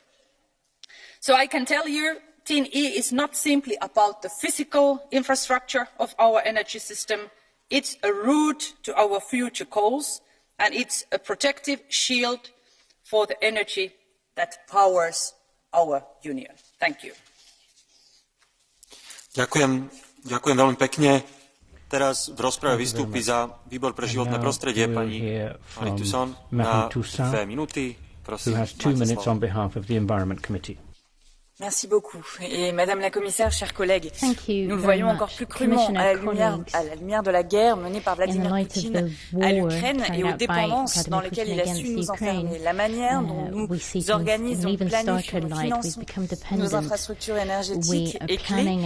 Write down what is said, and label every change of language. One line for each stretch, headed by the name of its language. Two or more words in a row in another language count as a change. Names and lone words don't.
English: So I can tell you, TEN-E is not simply about the physical infrastructure of our energy system. It's a route to our future goals, and it's a protective shield for the energy that powers our union. Thank you.
Slovak: Ďakujem veľmi pekne. Teraz v rozprave vystúpi za Výbor pre životné prostredie pani Marie Toussaint na 2 minúty. Prosím, máte slovo.
French: Merci beaucoup. Et Madame la Commissaire, chers collègues, nous le voyons encore plus crûment à la lumière de la guerre menée par Vladimir Poutine à l'Ukraine et aux dépendances dans lesquelles il a su nous enfermer. La manière dont nous organisons, planifions, finançons nos infrastructures énergétiques est clé.